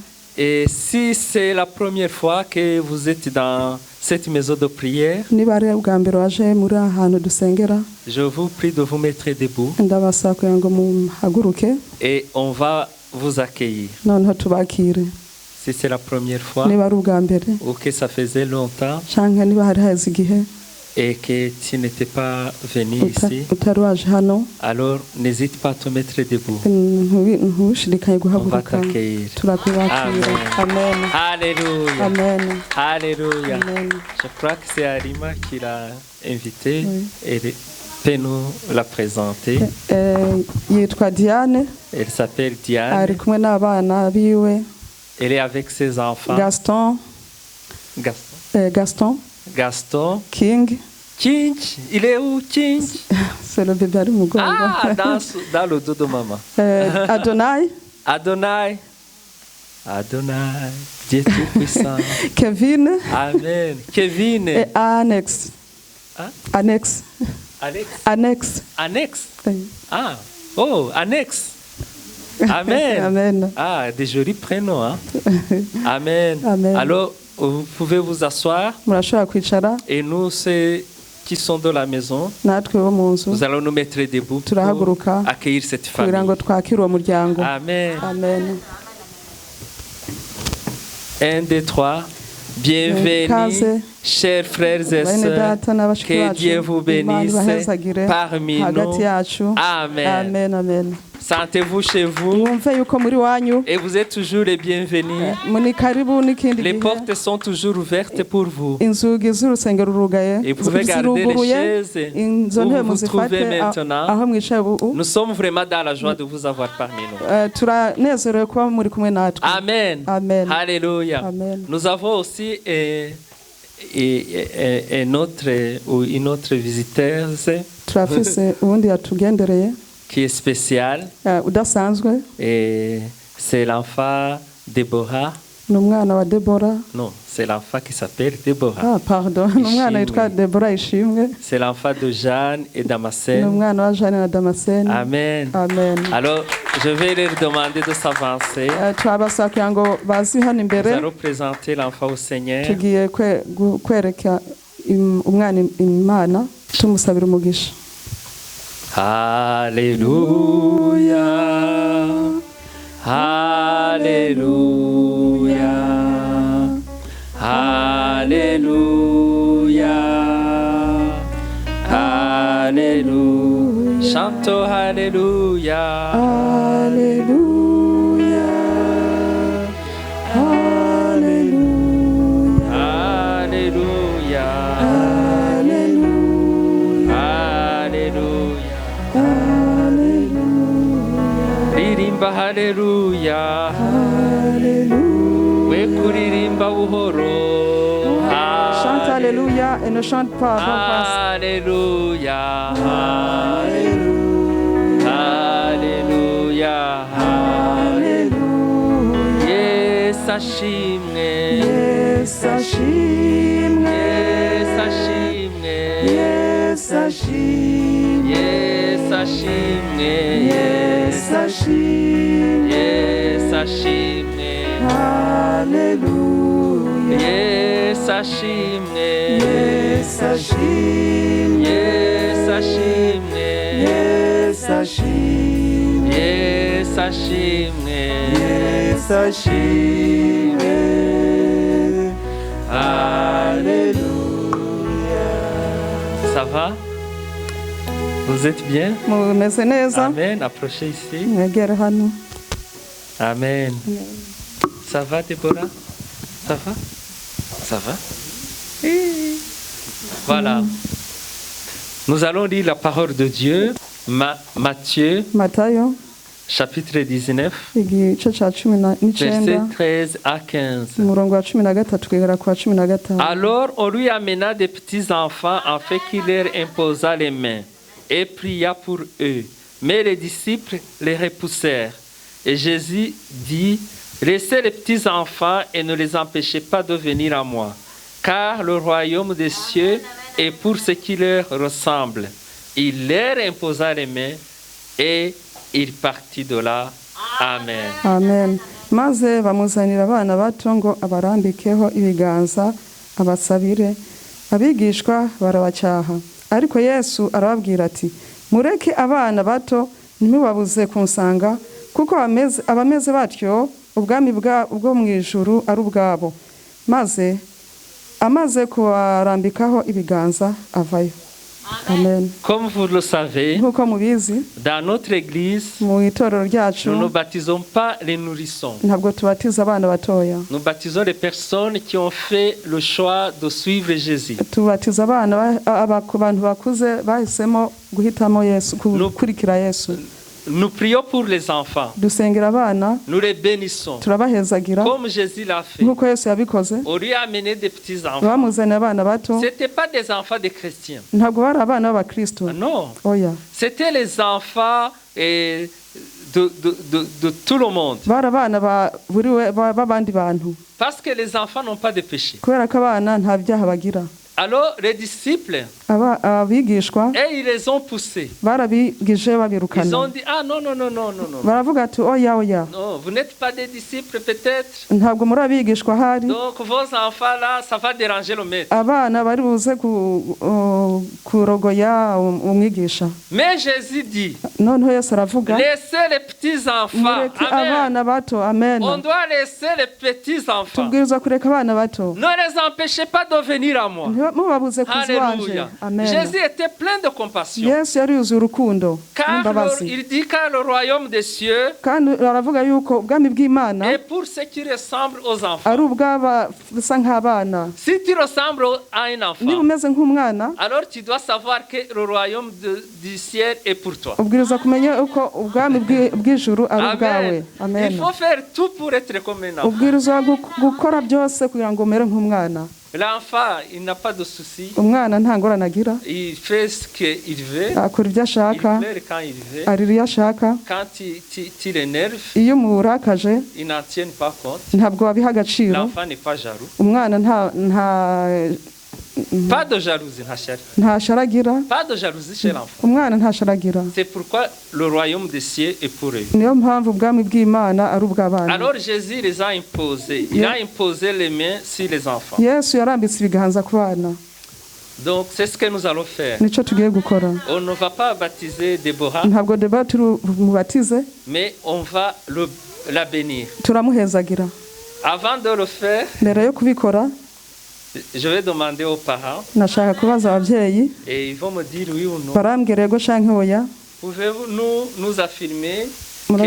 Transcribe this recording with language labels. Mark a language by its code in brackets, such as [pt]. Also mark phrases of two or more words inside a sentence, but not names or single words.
[fr] Et si c'est la première fois que vous êtes dans cette maison de prière, je vous prie de vous mettre debout et on va vous accueillir. Si c'est la première fois ou que ça faisait longtemps, et que tu n'étais pas venu ici, [rn] utari waje hano [fr] alors n'hésite pas à te mettre debout. [rn] ntushidikanye [fr] On va [rn] guhaguruka [fr] t'accueillir. [rn] turakwibakira. Amen. [fr] Alléluia. Amen. Alléluia. Amen. Je crois que c'est Arima qui l'a invité Oui. et peut nous la présenter. [rn] Yitwa Diane, [fr] Elle s'appelle [rn] ari [fr] Diane. [rn] kumwe n'abana biwe [fr] Elle est avec ses enfants. Gaston, Gaston. King, King. Il est où, King? c'est le bébé [rn] ari mu mugongo. [fr] Ah, dans le dos de maman. Adonai, Adonai. Adonai. Dieu Tout-Puissant. Kevin Amen. Kevin. et Annex. Hein? Annex. Alex. Annex. Annexe. Ah. Oh, Annexe. Amen. Amen. Ah, des jolis prénoms, hein? Amen. Amen. Alors, vous pouvez vous asseoir [rn] Murashobora kwicara [fr] et nous, ceux qui sont dans la maison, [rn] natwe bo mu nzu [fr] nous allons nous mettre debout pour [rn] turahaguruka [fr] accueillir cette [rn] kugira ngo [fr] famille. [rn] twakire uwo muryango. [fr] Amen. Amen. 1, 2, 3. Bienvenue, [rn] Kaze. [fr] chers frères et [rn] Bene [fr] sœurs. [rn] data n'abashiki [fr] Que [rn] bacu, [fr] Dieu vous [rn] Imana [fr] bénisse [rn] ibahezagire [fr] parmi [rn] hagati [fr] nous. [rn] yacu. [fr] Amen. Amen. Amen. Sentez-vous chez vous [rn] Mwumve yuko muri wanyu [fr] et vous êtes toujours les bienvenus. [rn] muni karibu n'ikindi [fr] Les [rn] gihe. [fr] portes sont toujours ouvertes pour vous. [rn] Inzugi z'urusengero rurugaye [fr] Et vous pouvez garder les [rn] ziruguruye, [fr] chaises [rn] izo [fr] où [rn] ntebe [fr] vous vous trouvez [rn] muzifate [fr] maintenant. [rn] aho mwicaye ubu. [fr] Nous sommes vraiment dans la joie de vous avoir parmi nous. [rn] Turanezerewe kuba muri kumwe natwe. [fr] Amen. Amen. Alléluia. Amen. Nous avons aussi une autre visiteuse [rn] Turafise ubundi yatugendereye [fr] qui est spéciale. [rn] udasanzwe, [fr] Et c'est l'enfant Déborah. [rn] ni umwana wa Debora. [fr] Non, c'est l'enfant qui s'appelle Déborah. Ah, pardon, [rn] ni umwana witwa Debora Ishimwe. [fr] C'est l'enfant de Jeanne et [rn] Ni [fr] Damascène. [rn] umwana wa Jeanne na Damascene. [fr] Amen. Amen. Alors, je vais leur demander de s'avancer. [rn] Turabasaba kugira ngo bazi hano [fr] Nous [rn] imbere. [fr] allons présenter l'enfant au Seigneur. [rn] Tugiye kwereka umwana Imana, tumusabira umugisha. [fr] Alléluia. Alléluia. Alléluia. Alléluia. Chantons Alléluia. Alléluia. Alléluia. Alléluia. Alléluia. [rn] Ririmba Alléluia. We kuririmba buhoro. [fr] Chante Alléluia et ne chante pas à voix basse. Alléluia. Alléluia. Alléluia. [rn] Yes, ashimwe. Yes, ashimwe. Yes, ashimwe. Yes, ashimwe. Yes, ashimwe. Yes, ashimwe. Yes, ashimwe. Alléluia. Yes, ashimwe. Yes, ashimwe. Yes, ashimwe. Yes, ashimwe. Yes, ashimwe. Yes, ashimwe. [fr] Alléluia. Ça va? Vous êtes bien? [rn] Mumeze neza? [fr] Amen. Approchez ici. [rn] Mwegere hano. [fr] Amen. Ça va, Déborah? Ça va? Ça va? Voilà. Nous allons lire la parole de Dieu. Matthieu, Matayo, chapitre 19, [rn] igice ca 19, [fr] versets 13 à 15. [rn] umurongo wa 13 kugera ku wa 15. [fr] Alors on lui amena des petits enfants afin qu'il leur imposa les mains et pria pour eux. Mais les disciples les repoussèrent. Et Jésus dit, laissez les petits enfants et ne les empêchez pas de venir à moi, car le royaume des cieux est pour ceux qui leur ressemblent. Il leur imposa les mains et il partit de là. Amen. Amen. [rn] Maze bamuzanira abana bato ngo abarambikeho ibiganza abasabire. Abigishwa barabacyaha. Ariko Yesu arababwira ati, mureke abana bato ntimubabuze kunsanga, kuko abameze batyo ubwami bwo mu ijuru ari ubwabo. Maze amaze kuwarambikaho ibiganza avayo. Amen. [fr] Comme vous le savez, [rn] Nk'uko mubizi [fr] dans notre église, [rn] mu itorero ryacu [fr] nous ne baptisons pas les nourrissons. [rn] ntabwo tubatiza abana batoya, [fr] Nous baptisons les personnes qui ont fait le choix de suivre Jésus. [rn] tubatiza abana ku bantu bakuze bahisemo guhitamo Yesu, gukurikira Yesu. [fr] Nous prions pour les enfants. [rn] Dusengera abana, [fr] Nous les bénissons. [rn] turabahezagira [fr] Comme Jésus l'a fait. [rn] nk'uko Yesu yabikoze. [fr] On lui a amené des petits enfants. [rn] Bamuzaniye abana bato, [fr] C'était pas des enfants de chrétiens. [rn] ntabwo bari abana b'abakristo. [fr] Non. [rn] Oya, [fr] C'était les enfants de tout le monde. [rn] bari abana b'abandi bantu, [fr] Parce que les enfants n'ont pas de péché. [rn] kubera ko abana nta byaha bagira. [fr] Alors les disciples, [rn] Abigishwa [fr] et ils les ont poussés. [rn] barabigije [fr] Ils ont [rn] babirukana, [fr] dit, ah non, non, non, non, non, non. [rn] baravuga ati oya oya, [fr] Non, vous n'êtes pas des disciples peut-être. [rn] ntabwo muri abigishwa ahari, [fr] Donc vos enfants là, ça va déranger le maître. [rn] abana bari buze kurogoya umwigisha. [fr] Mais Jésus dit, [rn] Noneho Yesu aravuga, [fr] laissez les petits enfants. [rn] mureke Amen. abana bato. Amen. [fr] On doit laisser les petits enfants. [rn] Tubwirizwa kureka abana bato, [fr] Ne les empêchez pas de venir à moi. [rn] mubabuze kuza iwanje. Alléluia. Amen. [fr] Jésus était plein de compassion. [rn] Yesu yari yuzuye urukundo [fr] Car [rn] n'imbabazi, [fr] il dit car le royaume des cieux [rn] kandi aravuga yuko ubwami bw'Imana [fr] est pour ceux qui ressemblent aux enfants. [rn] ari ubw'abasa nk'abana. [fr] Si tu ressembles à un [rn] Niba [fr] enfant, [rn] umeze nk'umwana, [fr] alors tu dois savoir que le royaume du ciel est pour toi. [rn] ubwirizwa kumenya uko ubwami bw'ijuru ari ubwawe. Amen. Amen. [fr] Il faut faire tout pour être comme un enfant. [rn] Ubwirizwa gukora byose kugira ngo umere nk'umwana. [fr] L'enfant, il n'a pas de soucis. [rn] Umwana nta ngorane agira, [fr] Il fait ce qu'il veut. [rn] akora ibyo [fr] Il [rn] ashaka, [fr] pleure quand il veut. [rn] arira iyo ashaka. [fr] Quand tu l'énerves, [rn] Iyo umurakaje [fr] ils n'en tiennent pas compte. [rn] ntabwo wabiha agaciro. [fr] L'enfant n'est pas jaloux. [rn] Umwana [fr] Pas de jalousie, ma chère. [rn] nta sharagira. [fr] Pas de jalousie chez l'enfant. [rn] Umwana nta sharagira. [fr] C'est pourquoi le royaume des cieux est pour eux. [rn] Niyo mpamvu ubwami bw'Imana ari ubw'abana. [fr] Alors Jésus les a imposés. Il a imposé les mains sur les enfants. [rn] Yesu yarambitse ibiganza ku bana. [fr] Donc c'est ce que nous allons faire. [rn] Nicyo tugiye gukora. [fr] On ne va pas baptiser Déborah, [rn] Ntabwo Deba mubatize, [fr] mais on va la bénir. [rn] turamuhezagira. [fr] Avant de le faire, [rn] Mbere yo kubikora, [fr] je vais demander aux parents [rn] nashaka kubaza ababyeyi, [fr] et ils vont me dire oui ou non. [rn] barambwira yego canke oya. [fr] Pouvez-vous nous affirmer [rn] Murash-